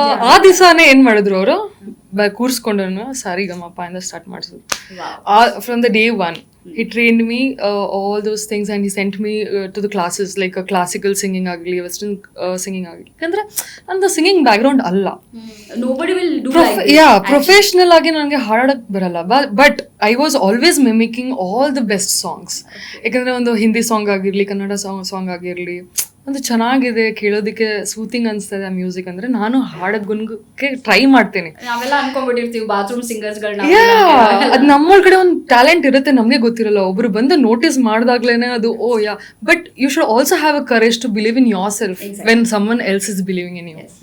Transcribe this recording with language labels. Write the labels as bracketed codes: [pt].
[kn] ಆ ದಿವಸನೇ ಏನು ಮಾಡಿದ್ರು ಅವರು, ಕೂರಿಸ್ಕೊಂಡು ಸಾರಿಗಮಪ ಇಂದ ಸ್ಟಾರ್ಟ್ ಮಾಡಿಸಿದ್ರು. [en] From the day one he trained me all those things and he sent me to the classes, like a classical singing agli, western singing agli. [kn] Yakandre nandu singing background alla, [en] nobody will do like this. [kn] Yeah, professional agi nange haadak baralla, [en] but I was always mimicking all the best songs. [kn] Yakandre ಒಂದು Hindi song ಆಗಿರಲಿ, Kannada song ಆಗಿರಲಿ, ಒಂದು ಚೆನ್ನಾಗಿದೆ, ಕೇಳೋದಕ್ಕೆ soothing ಅನಿಸ್ತದೆ ಆ music ಅಂದರೆ ನಾನು ಹಾಡೋದು ಗುನ್ಗಕ್ಕೆ ಟ್ರೈ ಮಾಡ್ತೀನಿ. ನಾವೆಲ್ಲ ಅನ್ಕೊಂಡ್ಬಿಟ್ಟಿರ್ತೀವಿ ಬಾತ್ರೂಮ್ ಸಿಂಗರ್ಸ್ಗಳನ್ನ. ಅದು ನಮ್ಮೊಳಗಡೆ ಒಂದು ಟ್ಯಾಲೆಂಟ್ ಇರುತ್ತೆ, ನಮಗೆ ಗೊತ್ತಿರಲ್ಲ. ಒಬ್ರು ಬಂದು ನೋಟಿಸ್ ಮಾಡಿದಾಗ್ಲೇನೆ ಅದು ಓ ಯಾ. [en] But you should also have a courage to believe in yourself when someone else is believing in you.